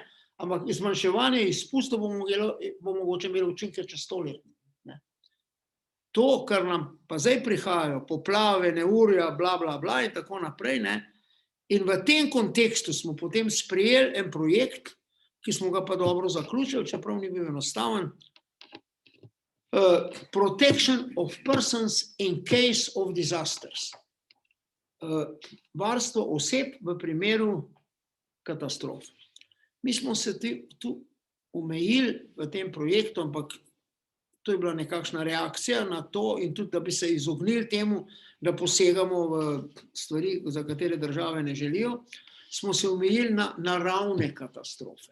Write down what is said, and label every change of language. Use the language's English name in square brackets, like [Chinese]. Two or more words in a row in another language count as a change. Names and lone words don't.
[Slovenian] Ampak zmanjševanje izpustov bo mogoče imelo učinke čez 100 let. Ne? To, kar nam pa zdaj prihajajo, poplave, neurja, bla, bla, bla in tako naprej, ne? In v tem kontekstu smo potem sprejeli en projekt, ki smo ga pa dobro zaključili, čeprav ni bil enostaven, [English] Protection of persons in case of disasters. [Slovenian] Varstvo oseb v primeru katastrofe. Mi smo se tu omejili v tem projektu, ampak to je bila nekakšna reakcija na to in tudi, da bi se izognili temu, da posegamo v stvari, za katere države ne želijo, smo se omejili na naravne katastrofe.